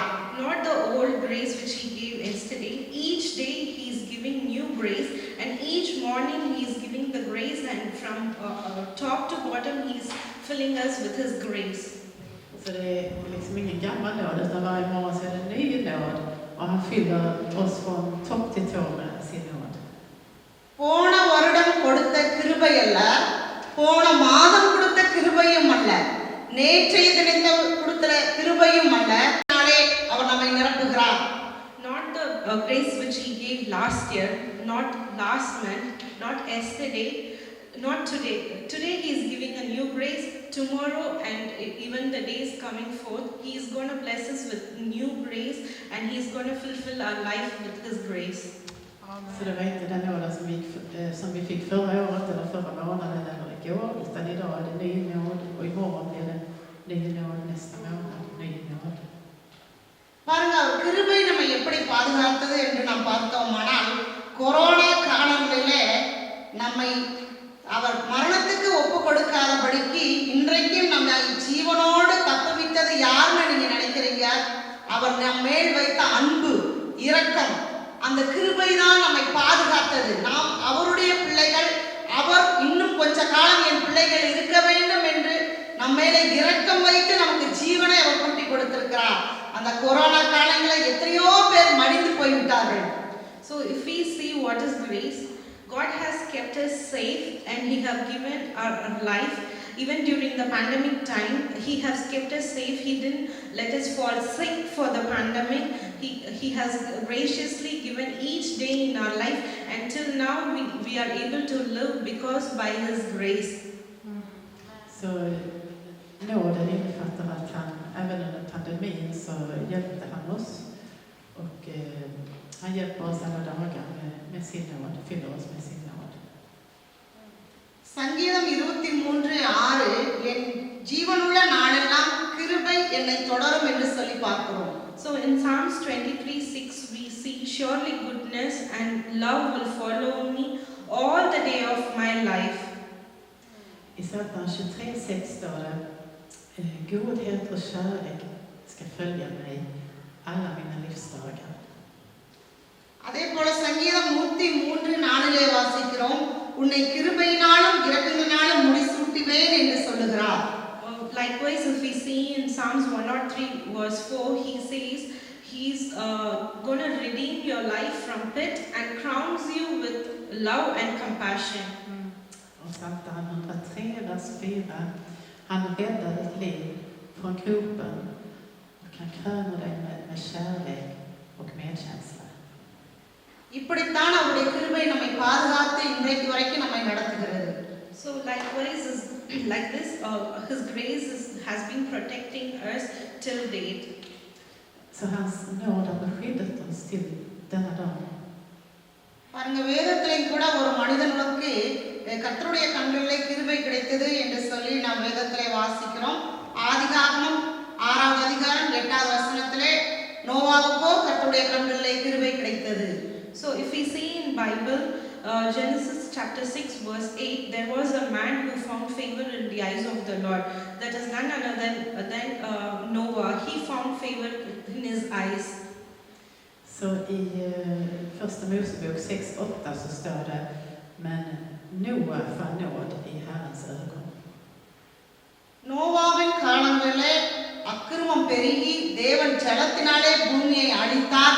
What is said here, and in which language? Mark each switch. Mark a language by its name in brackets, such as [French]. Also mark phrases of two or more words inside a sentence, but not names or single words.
[English] Not the old grace which he gave yesterday. Each day he is giving new grace, and each morning he is giving the grace, and from top to bottom he is filling us with his grace. [Swedish] Så det är liksom ingen gammal nåd, utan varje morgon så är det en ny nåd och han fyller oss från topp till tå med sin nåd. [Tamil] போன வருடம் கொடுத்த கிருபை அல்ல, போன மாதம் கொடுத்த கிருபையும் அல்ல, நேற்றைய தினத்தில் கொடுத்த கிருபையும் அல்ல, நாளே அவர் நம்மை நிரப்புகிறார். [English] Not the grace which he gave last year, not last month, not yesterday, not today. Today he is giving a new grace. Tomorrow and even the days coming forth, he is going to bless us with new grace, and he is going to fulfill our life with his grace. [Swedish] Så det var inte den nåden som vi fick förra året eller förra månaden eller igår, utan idag är det ny nåd och imorgon blir det ny nåd, nästa månad ny nåd. [Tamil] பாருங்க, அவர் கிருபை நம்ம எப்படி பாதுகாத்தது என்று நாம் பார்த்தோமானால், கொரோனா காலங்களிலே நம்மை அவர் மரணத்துக்கு ஒப்பு கொடுக்காதபடிக்கு இன்றைக்கும் நம்ம ஜீவனோடு தப்புவித்தது யாருன்னு நீங்க நினைக்கிறீங்க? அவர் நம் மேல் வைத்த அன்பு, இரக்கம், அந்த கிருபை தான் நம்மை பாதுகாத்தது. நாம் அவருடைய பிள்ளைகள். அவர் இன்னும் கொஞ்ச காலம் என் பிள்ளைகள் இருக்க வேண்டும் என்று நம்ம மேல இரக்கம் வைத்து நமக்கு ஜீவனை அவர் கூட்டி கொடுத்திருக்கிறார். அந்த கொரோனா காலங்களில் எத்தனையோ பேர் மடிந்து போய்விட்டார்கள். [English] So if we see what is grace, God has kept us safe and He have given our life. Even during the pandemic time, He has kept us safe. He didn't let us fall sick for the pandemic. He has graciously given each day in our life. Until now, we are able to live because by His grace. [Swedish] Så nåden innefattar att han, även under pandemin så hjälpte han oss. Och han hjälper oss alla dagar med sin nåd, fyller oss med sin nåd. [Tamil] சங்கீதம் 23:6 என் ஜீவனுள்ள நாளெல்லாம் கிருபை என்னை தொடரும் என்று சொல்லி பார்க்கிறோம். [English] So in Psalms 23:6 we see, surely goodness and love will follow me all the day of my life. [Swedish] I Psaltaren 23:6 står det, godhet och kärlek ska följa mig alla mina livsdagar. [Tamil] அதே போல சங்கீதம் 103:4 வாசிக்கிறோம், உன்னை கிருபையினாலும் இரக்கங்களினாலும் முடிசூட்டுவேன் என்று சொல்லுகிறார். [English] Likewise, if we see in Psalms 103:4, he says he's going to redeem your life from pit and crowns you with love and compassion. [Swedish] Och Psaltaren 103, vers 4, han räddar ditt liv från gropen och han kröner dig med kärlek och medkänsla. [Tamil] இப்படித்தான் அவருடைய கிருபை நம்மை பாதுகாத்து இன்றைக்கு வரைக்கும் நம்மை நடத்துகிறது. [English] So likewise, like this, His grace has been protecting us till date. [Swedish] Så hans nåd har beskyddat oss till denna dag. [Tamil] பாருங்க, வேதத்திலையும் கூட ஒரு மனிதனுக்கு கர்த்தருடைய கண்களிலே கிருபை கிடைத்தது என்று சொல்லி நாம் வேதத்திலே வாசிக்கிறோம். ஆதிகாகமம் 6வது அதிகாரம் 8வது வசனத்திலே நோவாவுக்கோ கர்த்தருடைய கண்களிலே கிருபை கிடைத்தது. [English] So if we see in Bible, Genesis chapter 6 verse 8, there was a man who found favor in the eyes of the Lord. That is none other than Noah. He found favor in his eyes. [Swedish] Så i första Mosebok 6:8 så står det, men Noa fann nåd i Herrens ögon. [Tamil] நோவாவின் காலங்களிலே அக்கிரமம் பெருகி தேவன் ஜலத்தினாலே பூமியை அழித்தார்.